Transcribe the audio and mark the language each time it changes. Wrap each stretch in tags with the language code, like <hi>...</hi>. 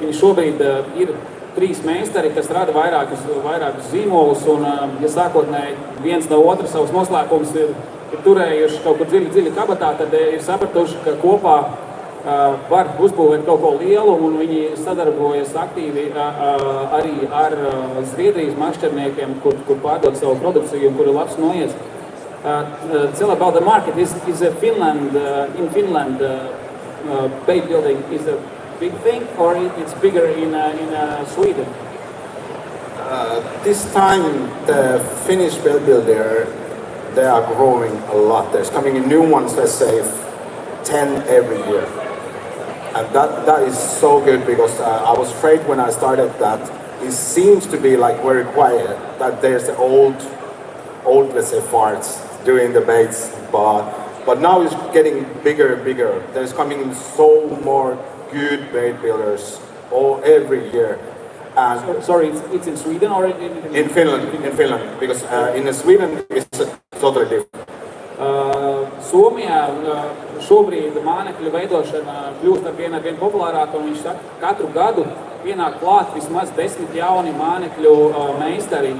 <lv>Viņi šobrīd ir 3 meistari, kas rada vairākus zīmolus, un ja sākotnēji viens no otra savus noslēpumus ir turējuši kaut kur dziļi kabatā, tad ir sapratuši, ka kopā var uzbūvēt kaut ko lielu, un viņi sadarbojas aktīvi arī ar Zviedrijas mašķerniekiem, kur pārdod savu produkciju un kur ir labs noiets.</lv> <en>Tell about the market. Is Finland in Finland bait building is a big thing, or it's bigger in Sweden? This time the Finnish bait builder, they are growing a lot. There's coming in new ones. Let's say 10 every year, and that is so good because I was afraid when I started that it seems to be like very quiet. That there's the old let's say farts doing the baits, but now it's getting bigger and bigger. There's coming so more good bait builders every year. And sorry, it's in Sweden or in Finland? In Finland, because in Sweden it's totally different.</en> <lv>Somijā šobrīd mānekļu veidošana kļūst ar vien populārāka, un viņš saka, katru gadu pienāk klāt vismaz 10 jauni mānekļu meistari.</lv>